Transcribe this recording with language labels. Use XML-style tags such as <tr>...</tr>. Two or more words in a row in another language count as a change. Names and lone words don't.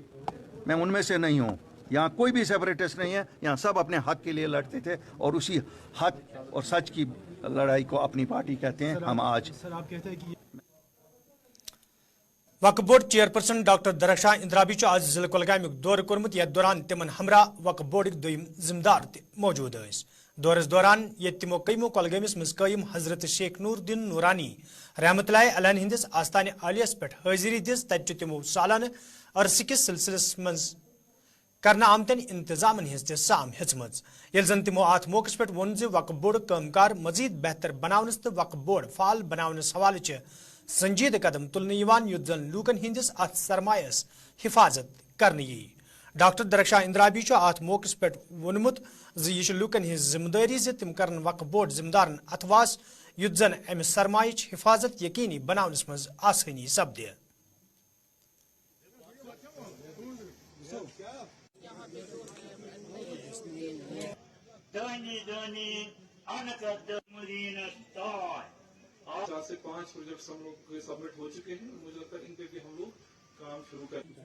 <ur>میں ان میں سے نہیں ہوں، یہاں کوئی بھی سیپریٹسٹ نہیں ہے، یہاں سب اپنے حق کے لیے لڑتے تھے اور اسی حق اور سچ کی لڑائی کو اپنی پارٹی کہتے ہیں. ہم آج</ur> <ks>वक्फ बोर्ड चेयरपर्सन डॉक्टर दरख्शां इंद्राबी आज जिले कुलगाम दौर कोर्मुत, यथ दौरान तिमन हमरा वक्फ बोर्ड दोयम जिम्मेदार मौजूद। دورس دوران یہ تمو قیمو کولگامس مز قائم حضرت شیخ نور الدین نورانی رحمت اللہ علیہ ہندس آستانہ عالیس پہ حاضری دس تتہ تمو سالانہ عرصہ کس سلسلس مز کرنا آمتن انتظام ہز تہ سام ہچم یل زن تمو ات موقع پہ وون وقف بورڈ کامکار مزید بہتر بناونس تو وقف بورڈ فعال بناونس حوالہ سنجید قدم تلنے یت زن لوکن ہندس ات سرمایس حفاظت کرنے یی ڈاکٹر درخشاں اندرابی ات موقع پہ وونمت یہ لوکن ہز ذمہ داری تم کرن وقف بورڈ ذمہ دارن اتواس یت زن امہ سرمایہ حفاظت یقینی بناونس مز آسانی سپدِ</ks> <ur>چار سے 5 پروجیکٹس ہم لوگ سبمٹ ہو چکے ہیں. مجھے لگتا ہے ان پہ بھی ہم لوگ کام شروع کریں.</ur>